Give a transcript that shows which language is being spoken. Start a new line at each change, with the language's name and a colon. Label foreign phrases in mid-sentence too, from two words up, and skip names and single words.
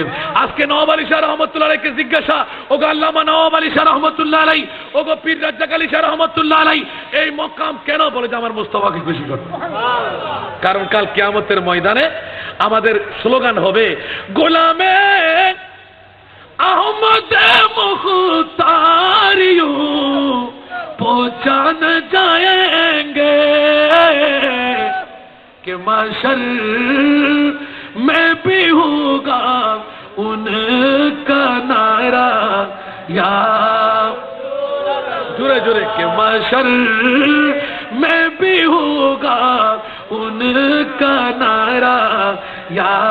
Bangla: আজকে নওয়াব আলী শাহ রহমাতুল্লাহ আলাইহিকে জিজ্ঞাসা, ওগো আল্লামা নওয়াব আলী শাহ রহমাতুল্লাহ আলাইহি, ওগো পীর রাজ্জাক আলী শাহ রহমাতুল্লাহ আলাইহি, এই মকাম কেন? বলে যে আমার মুস্তাফাকে খুশি করতে। কারণ কাল কিয়ামতের ময়দানে আমাদের স্লোগান হবে, গোলামে আহমদ মুখতারিও
Urdu: جان جائیں گے کہ محشر میں بھی ہوگا ان کا نعرہ یا جرے جرے کہ محشر میں بھی ہوگا ان کا نعرہ یا